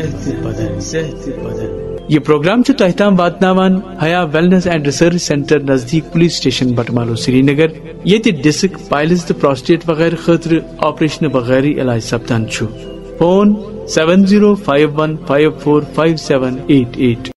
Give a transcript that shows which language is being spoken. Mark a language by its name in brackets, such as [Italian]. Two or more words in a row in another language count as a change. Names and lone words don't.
[Kashmiri] ये प्रोग्राम तह ताम वातनावान हया वेलनेस एंड रिसर्च सेंटर नजदीक [English] police station [Kashmiri] बटमालो श्रीनगर, ये [English] disc piles [Kashmiri] तो प्रोस्टेट वगैरह खतर ऑपरेशन वगैरह इलाज सपदान। फोन 7051545788।